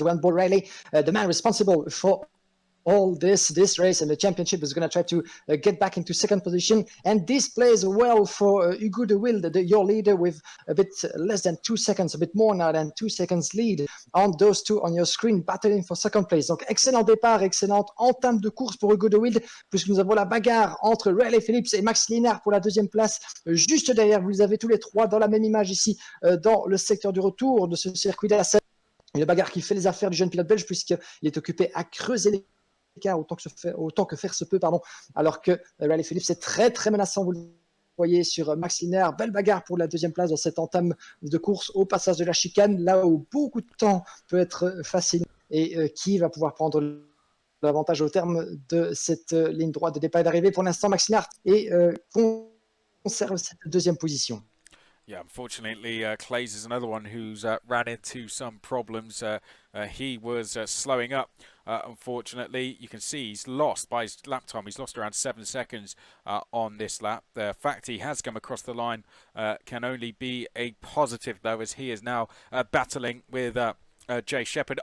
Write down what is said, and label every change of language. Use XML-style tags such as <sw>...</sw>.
<en>One ball Riley, the man responsible for all this race and the championship, is going to try to get back into 2nd position. And this plays well for Ugo De Wild, your leader, with a bit less than 2 seconds, a bit more now than 2 seconds lead on those two on your screen, battling for 2nd place.</en> <fr>Donc, excellent départ, excellente entame de course pour Ugo De Wild, puisque nous avons la bagarre entre Riley Phillips et Max Leonard pour la 2e place. Juste derrière, vous les avez tous les trois dans la même image ici, dans le secteur du retour de ce circuit d'Assen. Une bagarre qui fait les affaires du jeune pilote belge, puisqu'il est occupé à creuser les autant que faire se peut, alors que Riley Phillips est très très menaçant, vous le voyez sur Max Leonard. Belle bagarre pour la 2e place dans cette entame de course au passage de la chicane, là où beaucoup de temps peut être facile, et qui va pouvoir prendre l'avantage au terme de cette ligne droite de départ et d'arrivée. Pour l'instant, Max Leonard conserve cette 2e position.</fr> <en>Yeah, unfortunately, Clays is another one who's ran into some problems. He was slowing up. Unfortunately, you can see he's lost by his lap time. He's lost around 7 seconds on this lap. The fact he has come across the line can only be a positive, though, as he is now battling with Jay Shepherd.</en>